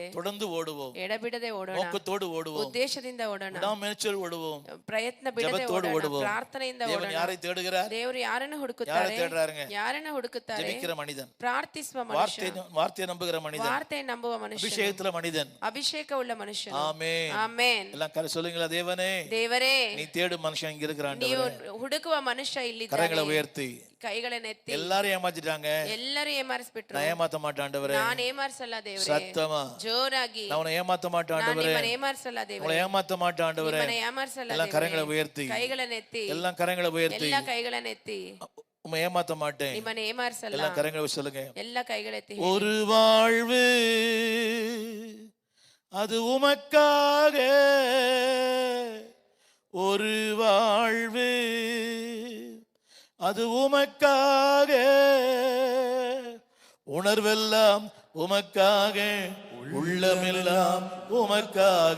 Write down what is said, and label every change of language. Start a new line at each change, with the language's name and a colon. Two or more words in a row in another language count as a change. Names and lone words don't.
Tamil: தொடர்ந்து ஓடுவோம்.
Kannada: ಎಡಬಿಡದೆ ಓಡೋಣ.
Tamil: நோக்கத்தோடு ஓடுவோம்.
Kannada: ಉದ್ದೇಶದಿಂದ ಓಡೋಣ.
Tamil: விடாமுயற்சியோடு ஓடுவோம்.
Kannada: ಪ್ರಯತ್ನ ಬಿಡದೆ ಓಡೋಣ. ಪ್ರಾರ್ಥನೆಯಿಂದ ಓಡೋಣ.
Tamil: தேவன் யாரை தேடுகிறார்?
Kannada: ದೇವರು ಯಾರನ್ನು ಹುಡುಕುತ್ತಾರೆ?
Tamil: யாரை தேடுறாருங்க?
Kannada: ಯಾರನ್ನು ಹುಡುಕುತ್ತಾರೆ?
Tamil: ஜெபிக்கிற மனிதன்,
Kannada: ಪ್ರಾರ್ಥಿಸುವ ಮನುಷ್ಯ,
Tamil: வார்த்தையை நம்புகிற மனிதன்,
Kannada: ವಾರ್ತೆ ನಂಬುವ ಮನುಷ್ಯ,
Tamil: அபிஷேகத்துல மனிதன்,
Kannada: ಅಭಿಷೇಕವುಳ್ಳ ಮನುಷ್ಯ.
Tamil: ஆமென்,
Kannada: ಆಮೆನ್.
Tamil: எல்லாம் சொல்லுங்களா, தேவனே,
Kannada: ದೇವರೇ,
Tamil: நீ தேடும் மனுஷன் இங்க இருக்கிறான்.
Kannada: ನೀವು ಹುಡುಕುವ ಮನುಷ್ಯ ಇಲ್ಲಿ
Tamil: கரங்களை உயர்த்தி
Kannada: ಕೈಗಳನ್ನು ಎತ್ತಿ.
Tamil: எல்லாரும் ஏமாத்திட்டாங்க,
Kannada: ಎಲ್ಲರೂ ಏಮಾರಿಸ್ಬಿಟ್ರು.
Tamil: நான் ஏமாத்த மாட்டேன் ஆண்டவரே.
Kannada: ನಾನು ಏಮಾರಿಸಲ್ಲ ದೇವರೇ.
Tamil: சத்தமா
Kannada: ಜೋರಾಗಿ,
Tamil: நான் உன்னை ஏமாத்த மாட்டேன் ஆண்டவரே.
Kannada: ನಾನು ಏಮಾರಿಸಲ್ಲ ದೇವರೇ.
Tamil: உங்களை ஏமாத்த மாட்டேன் ஆண்டவரே.
Kannada: ನಿಮ್ಮನ್ನ ಏಮಾರಿಸಲ್ಲ
Tamil: எல்லாம் கரங்களை
Kannada: ದೇವರೇ.
Tamil: உயர்த்தி,
Kannada: ಕೈಗಳನ್ನು ಎತ್ತಿ,
Tamil: எல்லாம் கரங்களை உயர்த்தி,
Kannada: ಎಲ್ಲ ಕೈಗಳನ್ನು ಎತ್ತಿ.
Tamil: உம்மை ஏமாத்த மாட்டேன்.
Kannada: ನಿಮ್ಮನ್ನ ಏಮಾರಿಸಲ್ಲ.
Tamil: எல்லாம் கரங்களை சொல்லுங்க.
Kannada: ಎಲ್ಲ ಕೈಗಳೆತ್ತಿ.
Tamil: ஒரு வாழ்வு அது உமக்காக, ஒரு வாழ்வு அது உமக்காக, உணர்வெல்லாம் உமக்காக, உள்ளமெல்லாம் உமக்காக,